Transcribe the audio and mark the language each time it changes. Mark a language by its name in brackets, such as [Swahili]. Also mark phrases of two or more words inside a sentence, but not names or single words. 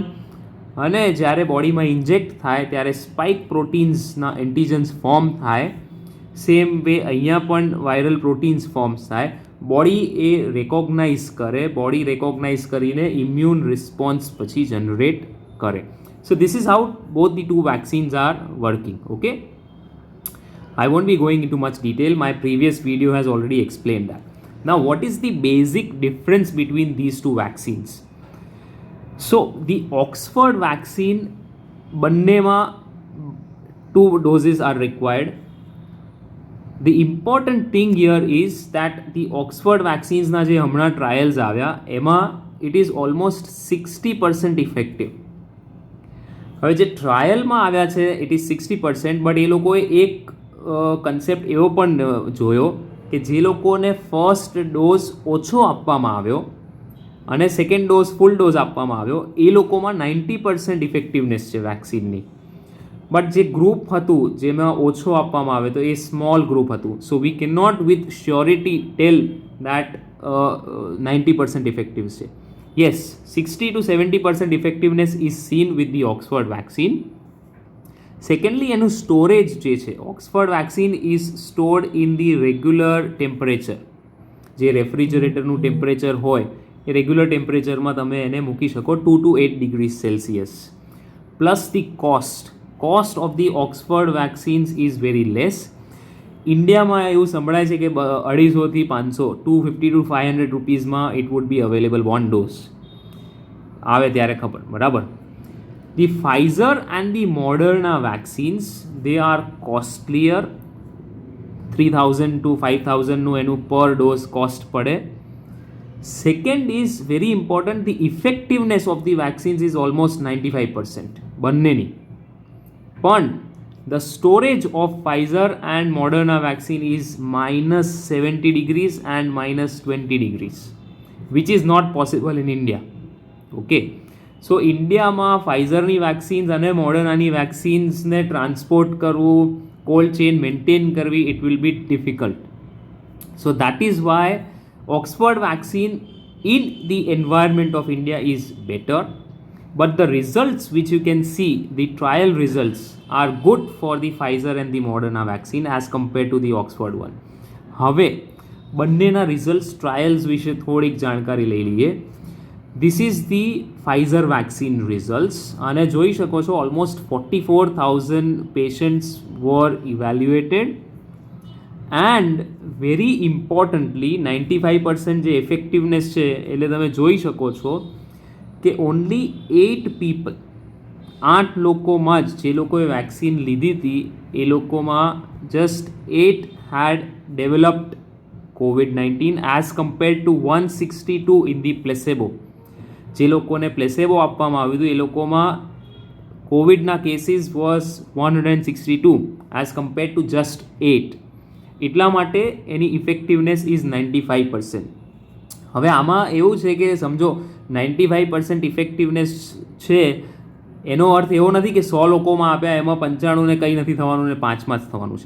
[Gujarati] અને જ્યારે બોડીમાં ઇન્જેક્ટ થાય ત્યારે [English] spike proteinsના [Gujarati] એન્ટીજન્સ ફોર્મ થાય. [English] same way [Gujarati] અહીંયા પણ [English] viral proteins forms [Gujarati] થાય. બોડી એ રેકોગ્નાઇઝ કરે, બોડી રેકોગ્નાઇઝ કરીને [English] immune response [Gujarati] પછી જનરેટ કરે. [English] So this is how both the two vaccines are working. Okay, I won't be going into much detail. My previous video has already explained that. Now what is the basic difference between these two vaccines? So the Oxford vaccine, bannema 2 doses are required. The important thing here is that the Oxford vaccines [Gujarati] ના જે હમણાં trials આવ્યા એમાં [English] it is almost 60% effective. [Gujarati] હવે જે ટ્રાયલમાં આવ્યા છે [English] it is 60%, but [Gujarati] એ લોકોએ એક કન્સેપ્ટ એવો પણ જોયો કે જે લોકોને [English] first dose [Gujarati] ઓછો આપવામાં આવ્યો અને [English] second dose full dose [Gujarati] આપવામાં આવ્યો એ લોકોમાં 90% ઇફેક્ટિવનેસ છે વેક્સિનની. બટ જે ગ્રુપ હતું જેમાં ઓછો આપવામાં આવે તો એ [English] small group [Gujarati] હતું. [English] so we can not with surety tell that 90% effective છે. Yes, 60 to 70% effectiveness is seen with the Oxford vaccine. Secondly, [Gujarati] એનું સ્ટોરેજ જે છે, [English] Oxford vaccine is stored in the regular temperature. [Gujarati] જે [English] refrigeratorનું temperature [Gujarati] હોય એ [English] regular temperatureમાં [Gujarati] તમે એને મૂકી શકો [English] 2 to 8 degrees Celsius. plus the cost of the Oxford vaccines is very less. [Gujarati] ઇન્ડિયામાં એવું સંભળાય છે કે [English] 250 500 250 to 500 rupeesમાં it would be available 1 dose. [Gujarati] આવે ત્યારે ખબર, બરાબર. [English] the Pfizer and the Moderna vaccines they are costlier. [Gujarati] 3,000 to 5,000નું એનું [English] per dose cost [Gujarati] પડે. [English] second is very important, the effectiveness of the vaccines is almost 95% બંનેની. [Gujarati] પણ [English] the storage of Pfizer and Moderna vaccine is -70 degrees and -20 degrees, which is not possible in India. Okay, so [Gujarati] ઇન્ડિયામાં ફાઇઝરની વેક્સિન્સ અને મોડર્નાની વેક્સિન્સને ટ્રાન્સપોર્ટ કરવું, [English] cold chain [Gujarati] મેન્ટેન કરવી, [English] it will be difficult. so that is why Oxford vaccine in the environment of India is better. But the results which you can see, the trial results are good for the Pfizer and the Moderna vaccine as compared to the Oxford one. [Gujarati] હવે બંનેના રિઝલ્ટ્સ ટ્રાયલ્સ વિશે થોડીક જાણકારી લઈ લઈએ. [English] this is the Pfizer vaccine results [Gujarati] અને જોઈ શકો છો [English] almost 44,000 patients were evaluated and very importantly [Gujarati] 95% જે ઇફેક્ટિવનેસ છે એટલે તમે જોઈ શકો છો કે [English] only 8 people [Gujarati] 8 લોકોમાં જ જે લોકોએ વેક્સિન લીધી હતી એ લોકોમાં જસ્ટ 8 [English] had developed COVID-19 as compared to 162 in the placebo. [Gujarati] જે લોકોને પ્લેસેબો આપવામાં આવ્યું હતું એ લોકોમાં કોવિડના કેસીસ [English] was 162 as compared to just 8. [Gujarati] એટલા માટે એની [English] effectiveness is 95%. [Gujarati] હવે આમાં એવું છે કે સમજો 95% ઇફેક્ટિવનેસ છે એનો અર્થ એવો નથી કે 100 લોકોમાં આપ્યા એમાં 95 ને કંઈ નથી થવાનું ને 5માં જ થવાનું છે.